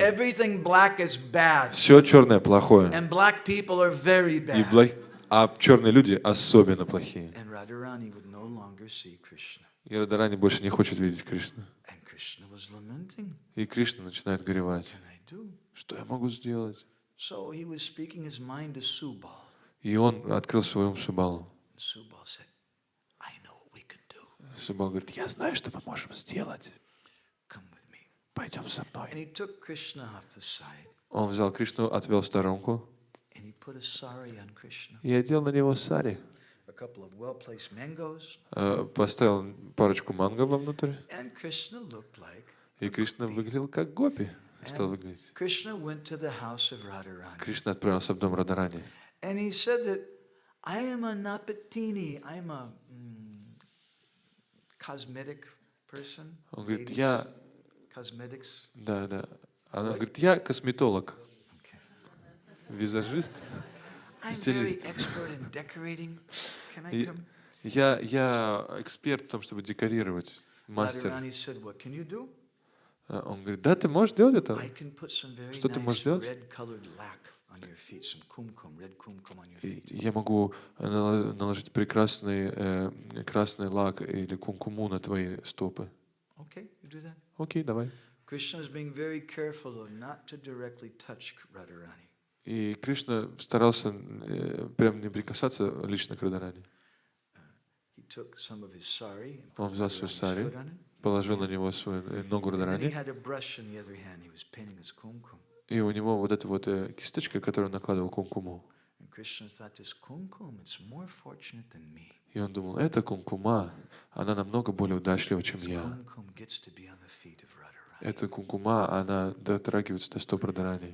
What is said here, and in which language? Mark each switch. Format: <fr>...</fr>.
<en>Everything black is bad.</en> <ru>Все черное плохое.</ru> <en>And black people are very bad.</en> <ru>А черные люди особенно плохие.</ru> <en>And Radharani would no longer see Krishna.</en> <ru>И Радарани больше не хочет видеть Кришну.</ru> <en>And Krishna was lamenting.</en> <ru>И Кришна начинает горевать.</ru> <en>What can I do?</en> <ru>Что я могу сделать?</ru> <en>So he was speaking his mind to Subal.</en> <ru>И он открыл свой ум Субалу.</ru> <en>Subal said, I know what we can do.</en> <ru>Субал говорит, я знаю, что мы можем сделать.</ru> <en>Come with me.</en> <ru>Пойдем со</ru> <en>And</en> <ru>мной.</ru> <en>he took Krishna off the side.</en> <ru>Он взял Кришну, отвел в сторонку</ru> <en>And he put a sari on Krishna.</en> <ru>и одел на него сари.</ru> <en>A couple of well-placed mangoes.</en> <ru>Поставил парочку манго вовнутрь.</ru> <en>And Krishna looked like.</en> <ru>И Кришна выглядел как гопи. Стал выглядеть.</ru> <en>Krishna went to the house of Radharani.</en> <ru>Кришна отправился в дом Радарани.</ru> <en>And he said that I am a Napatini. I'm a cosmetic person.</en> <ru>Он говорит,</ru> <en>Ladies,</en> <ru>я...</ru> <en>Cosmetics.</en> <ru>Да. Она говорит, я косметолог,</ru> <en>Okay.</en> <ru>визажист,</ru> <en>I'm very</en> <ru>стилист.</ru> <en>expert in decorating. Can I</en> <ru>И</ru> <en>come?</en> <ru>я эксперт в том, чтобы декорировать, мастер.</ru> <en>Radharani said, what can you do?</en> <ru>Он говорит, да, ты можешь делать это?</ru> <en>I can put some very</en> <ru>Что ты</ru> <en>nice</en> <ru>можешь делать?</ru> <en>red-colored lac. on your feet, some kumkum, red kumkum on your feet.</en> <ru>Я могу наложить прекрасный красный лак или кумкуму на твои стопы.</ru> <en>Okay, you do that.</en> <ru>Окей, давай.</ru> <en>Krishna is being very careful though not to directly touch Radharani.</en> <ru>И Кришна старался прям не прикасаться лично к Радарани.</ru> <en>He took some of his sari and</en> <ru>Он</ru> <en>put</en> <ru>взял свой</ru> <en>Radharani's</en> <ru>сари,</ru> <en>foot on it.</en> <ru>положил на него свою ногу</ru> <en>And then he</en> <ru>Радарани,</ru> <en>had a brush in the other hand. He was painting his kumkum.</en> <ru>и у него вот эта вот кисточка, которую он накладывал кумкуму.</ru> <en>And Krishna thought, this kumkum, it's more fortunate than me.</en> <ru>И он думал, эта кумкума, она намного более удачлива, чем</ru> <en>This</en> <ru>я.</ru> <en>kumkum gets to be on the feet of Radharani.</en> <ru>Эта кумкума, она дотрагивается до стоп Радарани.</ru>